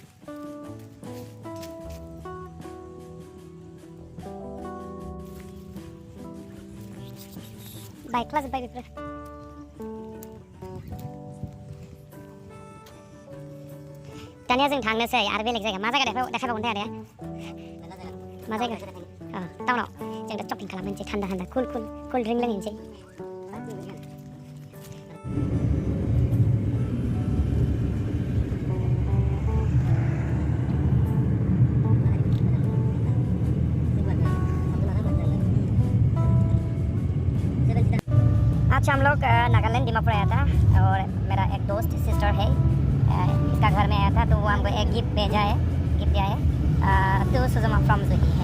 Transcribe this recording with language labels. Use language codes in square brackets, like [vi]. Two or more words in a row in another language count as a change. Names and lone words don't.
[brx] बायख्लाजोब्बाय बेफोर। दानिया जों थांनोसै आरो बेलेग जायगा। मा जायगा देखायबावगोन आदाया? मा जायगा? टाउनाव जों दा शपिं खालामहैनोसै थान्दा [en] cool drink [brx] लोंहैनोसै। [hi] आज हम लोग नागालैंड डिमापुर आया था और मेरा एक दोस्त सिस्टर है, इसका घर में आया था, तो वो हमको एक गिफ्ट दिया है तो सुजुमा फ्रॉम जुही है।